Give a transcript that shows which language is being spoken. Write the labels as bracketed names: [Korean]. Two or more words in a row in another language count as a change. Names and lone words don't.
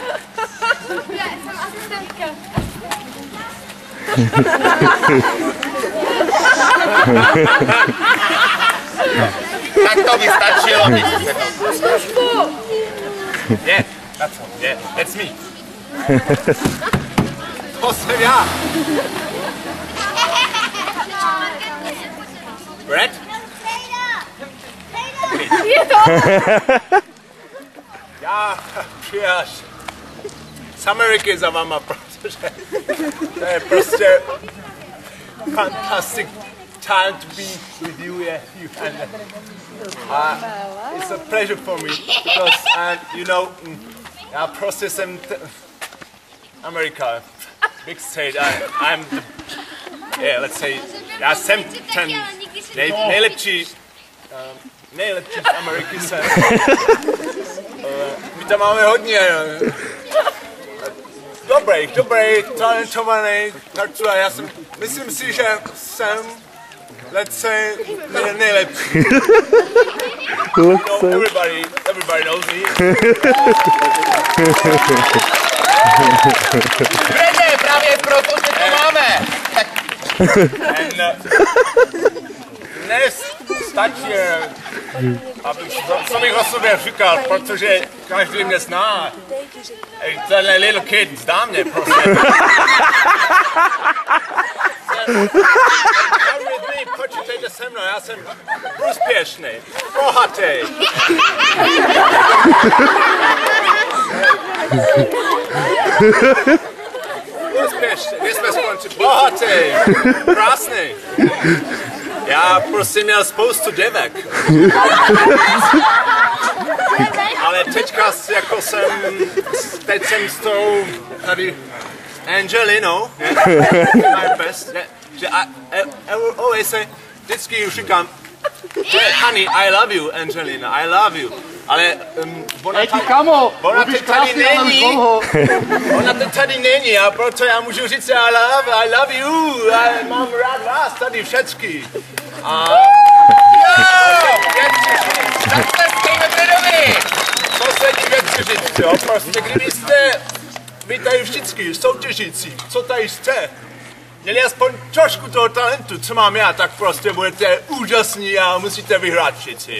[Czech] Já jsem asistentka. Tak to by stačilo. Službu! [English] Yeah, that's me. [Czech] To jsem já. [English] Brad? [Czech] Je to? Já přijel z Ameriky za váma, protože to je prostě [English] fantastic time to be with you here. It's a pleasure for me because, you know, [Czech] já prostě jsem America, [English] big state. I'm the, yeah, let's say, [Czech] já jsem ten nejlepší nejlepší z Ameriky jsem. My tam máme hodně dobrý, talentovaný, tak co já jsem, myslím si, že jsem, [English] let's say, [Czech] nejlepší. [English] No, everybody knows me. [Czech] Brede, právě proto, že to máme. Tak Dnes stačí, co bych o sobě říkal, protože každý mě zná. Tenhle [English] little kid [Czech] zdá mě, prosím. Počítejte se mnou, já jsem úspěšný, bohatý. Úspěšný, my jsme skončili, bohatý, krásný. Já prostě měl spoustu děvek. Ale teďka jako teď jsem s tou tady Angelinou, [English] my best, [Czech] že always vždycky už říkám, že [English] honey, I love you, Angelina, I love you. [Czech] Ale ona tady není a proto já můžu říct, [English] I love you, [Czech] mám rád vás tady všecky. Co se ti říct, jo, prostě kdybyste vy tady všichni soutěžící, co tady jste, měli aspoň trošku toho talentu, co mám já, tak prostě budete úžasní a musíte vyhrát všichni.